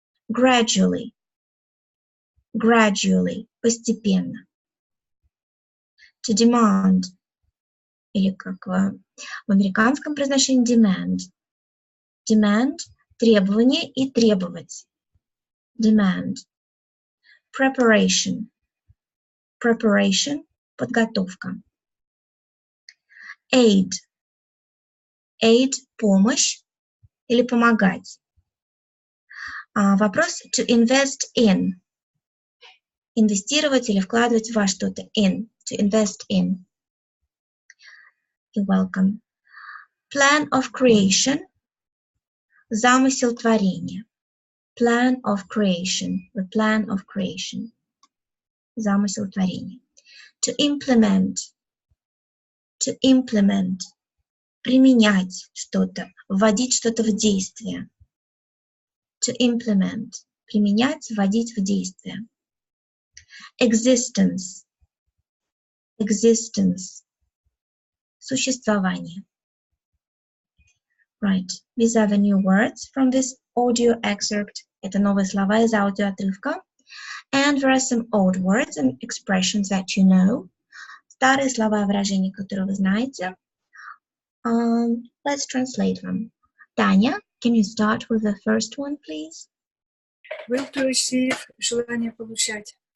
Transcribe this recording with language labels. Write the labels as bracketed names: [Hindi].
[English] Gradually. Gradually. Постепенно. To demand. [Russian] Или как в американском произношении demand. Demand – требование и требовать. [English] Demand. Preparation. [Russian] Preparation – подготовка. [English] Aid. [Russian] Aid – помощь или помогать. [English] Вопрос to invest in. [Russian] Инвестировать или вкладывать во что-то. [English] In. To invest in. You're welcome. Plan of creation. [Russian] Замысел творения. [English] Plan of creation. The plan of creation. [Russian] Замысел творения. [English] To implement. To implement. [Russian] Применять что-то. Вводить что-то в действие. [English] To implement. [Russian] Применять, вводить в действие. [English] Existence. Existence. [Russian] Существование. Right. [English] These are the new words from this audio excerpt. [Russian] Это новые слова из аудиоотрывка. [English] And there are some old words and expressions that you know. [Russian] Старые слова и выражения, которые вы знаете. [English] Let's translate them. Tanya, can you start with the first one, please? Will to receive, [Russian] желание получать.